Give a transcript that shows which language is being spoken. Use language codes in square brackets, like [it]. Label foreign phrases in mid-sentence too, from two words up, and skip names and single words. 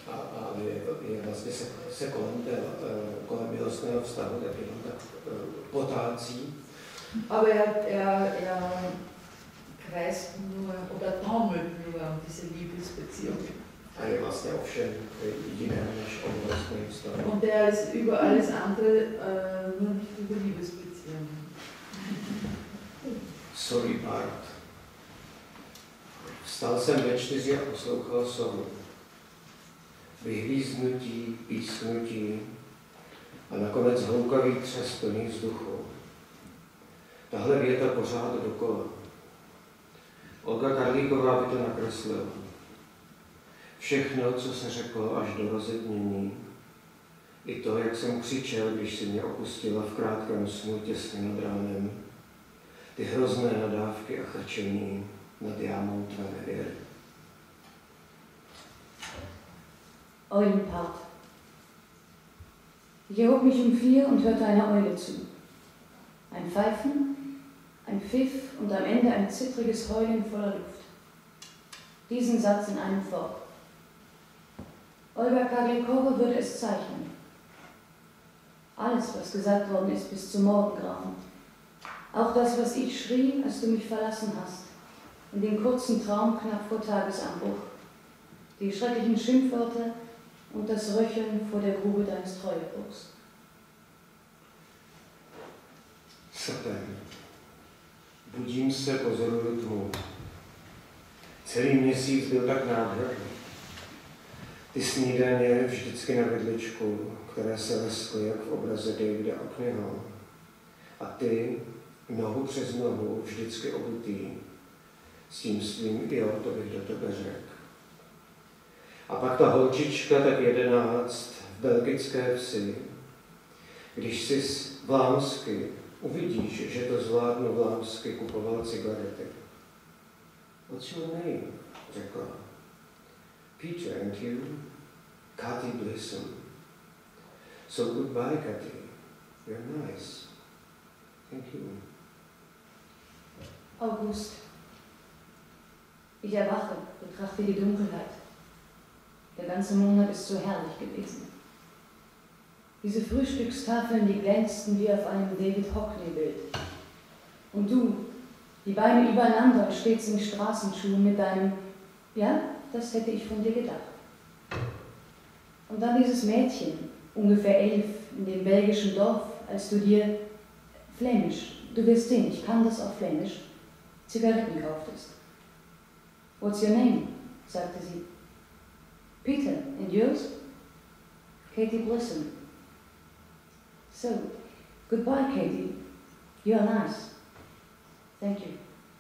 [de] Aber er kreist nur oder taumelt nur um diese Liebesbeziehung. Und er ist über alles andere, nur nicht über Liebesbeziehungen. Sorry, Bart. [cs] Vstal jsem ve 4 a poslouchal sovu. Vyhlíznutí, písknutí a nakonec hloukavý třes plný vzduchu. Tahle věta pořád dokola. Olga Karlíková by to nakreslila. Všechno, co se řeklo až do rozednění, i to, jak jsem křičel, když si mě opustila v krátkém snu těsně nad ránem, ty hrozné nadávky a chrčení nad jámou tvé nevěry. [de] Eulenpart. Ich erhob mich um 4 und hörte einer Eule zu. Ein Pfeifen, ein Pfiff und am Ende ein zittriges Heulen voller Luft. Diesen Satz in einem Wort. Olga Karlíková würde es zeichnen. Alles, was gesagt worden ist bis zum Morgengrauen. Auch das, was ich schrie, als du mich verlassen hast. In den kurzen Traum knapp vor Tagesanbruch. die schrecklichen Schimpfwörter und das Röcheln vor der Grube deines Treuebruchs. Satan. [cs] Budím se, pozoruju tmu. Celý měsíc byl tak nádherný. Ty snídaně vždycky na vidličku, které se leskly jak v obraze Davida Hockneyho. A ty, nohu přes nohu, vždycky obutý, s tím svým jo, to bych do tebe řekl. A pak ta holčička, tak 11, v belgické vsi, když si vlámsky uvidíš, že to zvládnu vlámsky, kupoval cigarety. [en] What's your name? Řekla. Peter, and you? Cathy Blisson. So goodbye, Cathy. You're nice. Thank you. [de] August. Ich erwache, betrachte die Dunkelheit. Der ganze Monat ist so herrlich gewesen. Diese Frühstückstafeln, die glänzten wie auf einem David Hockney-Bild. Und du, die Beine übereinander und stets in Straßenschuhen mit deinem, ja, das hätte ich von dir gedacht. Und dann dieses Mädchen, ungefähr 11, in dem belgischen Dorf, als du dir, Flämisch, du wirst sehen, ich kann das auf Flämisch, Zigaretten kauftest. [en] What's your name? [de] Sagte sie. [en] Peter, and yours? Cathy Blisson. So, goodbye, Cathy. You are nice. Thank you.